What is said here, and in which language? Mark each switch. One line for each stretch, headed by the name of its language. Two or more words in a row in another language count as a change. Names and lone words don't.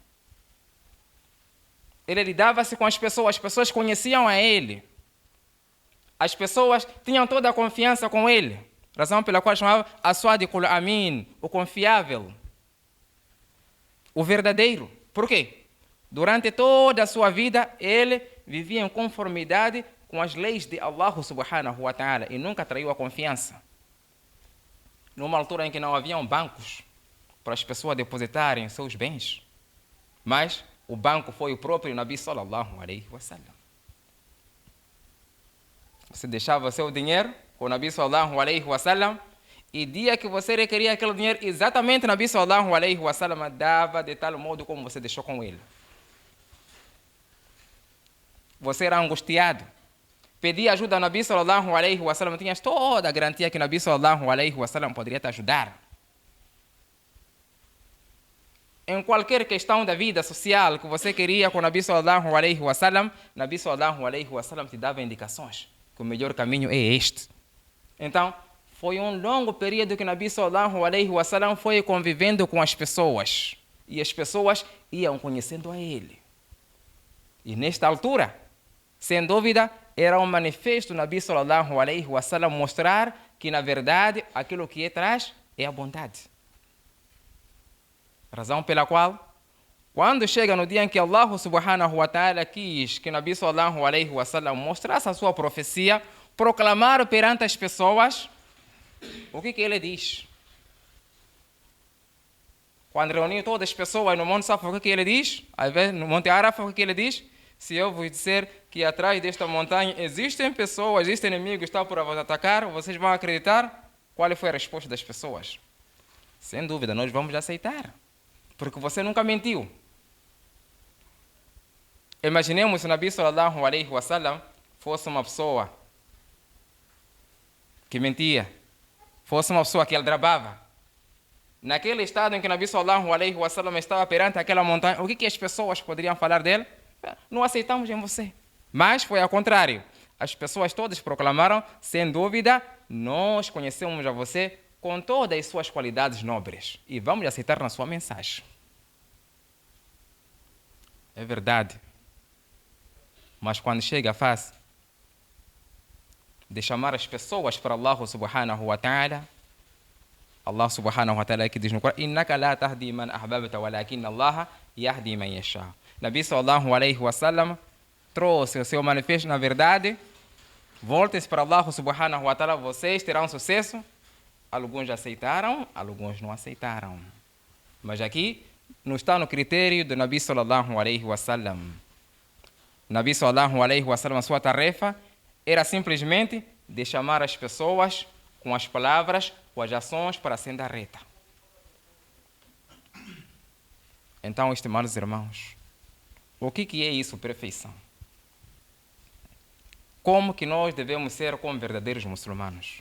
Portuguese: Ele lidava-se com as pessoas conheciam a ele. As pessoas tinham toda a confiança com ele. Razão pela qual chamava
Arabic: الصادق الأمين,
Portuguese: o confiável, o verdadeiro. Por quê? Durante toda a sua vida, ele vivia em conformidade com as leis de Allah
Arabic: سبحانه وتعالى
Portuguese: e nunca traiu a confiança. Numa altura em que não haviam bancos para as pessoas depositarem seus bens, mas o banco foi o próprio Nabi
Arabic: صلى الله عليه وسلم.
Portuguese: Você deixava seu dinheiro com o Nabi
Arabic: صلى الله عليه وسلم
Portuguese: E dia que você requeria aquele dinheiro, exatamente Nabi
Arabic: صلى الله عليه وسلم
Portuguese: dava de tal modo como você deixou com ele. Você era angustiado. Pedia ajuda a Nabi
Arabic: صلى الله عليه وسلم,
Portuguese: tinhas toda a garantia que Nabi
Arabic: صلى الله عليه وسلم
Portuguese: poderia te ajudar. Em qualquer questão da vida social que você queria com Nabi
Arabic: صلى الله عليه وسلم,
Portuguese: Nabi
Arabic: صلى الله عليه وسلم
Portuguese: te dava indicações que o melhor caminho é este. Então, foi um longo período que Nabi
Arabic: صلى الله عليه وسلم
Portuguese: foi convivendo com as pessoas. E as pessoas iam conhecendo a ele. E nesta altura, sem dúvida, era um manifesto Nabi
Arabic: صلى الله عليه وسلم
Portuguese: mostrar que, na verdade, aquilo que traz é a bondade. Razão pela qual, quando chega no dia em que Allah
Arabic: سبحانه وتعالى
Portuguese: quis que Nabi
Arabic: صلى الله عليه وسلم
Portuguese: mostrasse a sua profecia, proclamar perante as pessoas, o que ele diz? Quando reuniu todas as pessoas no Monte Safa, o que ele diz? No Monte Arafah, o que ele diz? Se eu vos disser que atrás desta montanha existem pessoas, existem inimigos que estão por vos atacar, vocês vão acreditar? Qual foi a resposta das pessoas? Sem dúvida, nós vamos aceitar. Porque você nunca mentiu. Imaginemos se o Nabi
Arabic: صلى الله عليه وسلم
Portuguese: fosse uma pessoa que mentia, fosse uma pessoa que aldrabava. Naquele estado em que o Nabi
Arabic: صلى الله عليه وسلم
Portuguese: estava perante aquela montanha, o que as pessoas poderiam falar dele? Não aceitamos em você. Mas foi ao contrário. As pessoas todas proclamaram, sem dúvida, nós conhecemos a você com todas as suas qualidades nobres e vamos aceitar na sua mensagem. É verdade. Mas quando chega a fase de chamar as pessoas para Allah
Arabic: سبحانه وتعالى,
Portuguese: Allah
Arabic: سبحانه وتعالى
Portuguese: que diz no Corão,
Arabic: إنك لا تهدي من أحببت ولكن الله يهدي من يشاء.
Portuguese: Nabi
Arabic: صلى الله عليه وسلم
Portuguese: trouxe o seu manifesto, na verdade, voltem-se para Allah
Arabic: سبحانه وتعالى,
Portuguese: vocês terão sucesso. Alguns aceitaram, alguns não aceitaram. Mas aqui não está no critério do Nabi
Arabic: صلى الله عليه وسلم.
Portuguese: Nabi
Arabic: صلى الله عليه وسلم,
Portuguese: a sua tarefa era simplesmente de chamar as pessoas com as palavras, com as ações para a senda reta. Então, estimados irmãos, o que é isso, perfeição? Como que nós devemos ser como verdadeiros muçulmanos?